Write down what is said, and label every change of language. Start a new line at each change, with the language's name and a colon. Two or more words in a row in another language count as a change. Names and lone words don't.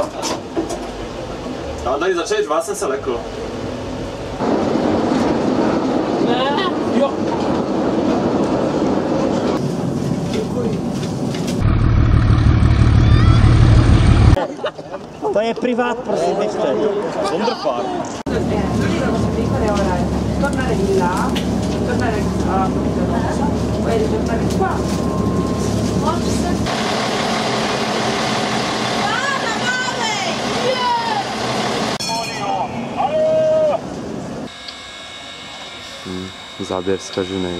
Czech: Já tady začali řvát, jsem se lekl. Ne, Jo. To je privát, prosím, nechte. Wonderfar.
Italian: Tornare di là, tornare a poi ritornare qua.
Czech: Záběr zkažený.